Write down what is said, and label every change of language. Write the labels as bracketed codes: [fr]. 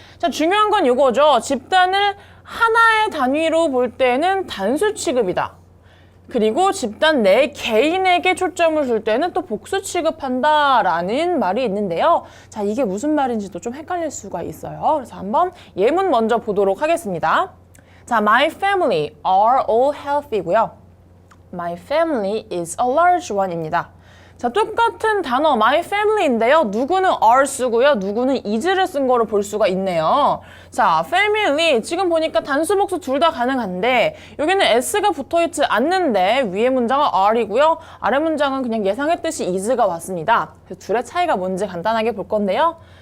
[ko] 자, 중요한 건 이거죠. 집단을 하나의 단위로 볼 때는 단수 취급이다. 그리고 집단 내 개인에게 초점을 줄 때는 또 복수 취급한다라는 말이 있는데요. 자, 이게 무슨 말인지도 좀 헷갈릴 수가 있어요. 그래서 한번 예문 먼저 보도록 하겠습니다. [en] 자, my family are all healthy고요. My family is a large one입니다. [ko] 자, 똑같은 단어 my family인데요. 누구는 are 쓰고요. 누구는 is를 쓴 거로 볼 수가 있네요. 자, family 지금 보니까 단수 복수 둘 다 가능한데 여기는 s가 붙어있지 않는데 위에 문장은 are이고요. 아래 문장은 그냥 예상했듯이 is가 왔습니다. 그래서 둘의 차이가 뭔지 간단하게 볼 건데요.